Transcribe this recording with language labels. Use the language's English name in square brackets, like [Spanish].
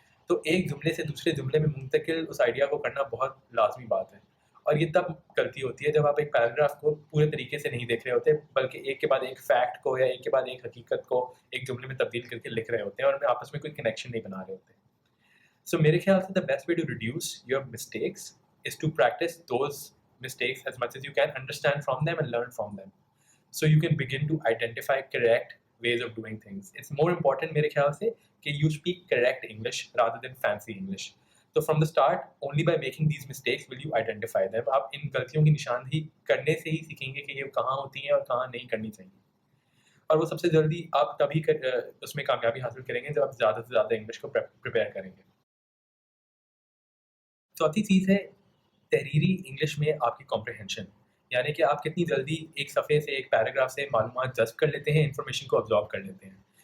[Urdu] تو ایک جملے سے دوسرے جملے میں منتقل اس آئیڈیا کو کرنا بہت لازمی بات ہے, اور یہ تب غلطی ہوتی ہے جب آپ ایک پیراگراف کو پورے طریقے سے نہیں دیکھ رہے ہوتے, بلکہ ایک کے بعد ایک فیکٹ کو یا ایک کے بعد ایک حقیقت کو ایک جملے میں تبدیل کر کے لکھ رہے ہوتے ہیں اور ان میں آپس میں کوئی کنیکشن نہیں بنا رہے ہوتے. [English] سو [Urdu] میرے خیال سے [English] the best way to reduce your mistakes is to practice those mistakes as much as you can, understand from them and learn from them, so you can begin to identify correct ways of doing things. It's more important [Urdu] میرے خیال سے [English] کہ you speak correct English rather than fancy English. So from the start, only by making these mistakes will you identify them. [Urdu] آپ ان غلطیوں کی نشاندہی کرنے سے ہی سیکھیں گے کہ یہ کہاں ہوتی ہیں اور کہاں نہیں کرنی چاہیے, اور وہ سب سے جلدی آپ تبھی اس میں کامیابی حاصل کریں گے جب آپ زیادہ سے زیادہ انگلش کو پریپیئر کریں گے. چوتھی چیز ہے تحریری انگلش میں آپ کی کمپریہنشن, یعنی کہ آپ کتنی جلدی ایک صفحے سے, ایک پیراگراف سے معلومات جذب کر لیتے ہیں, انفارمیشن کو ابزارو کر لیتے ہیں.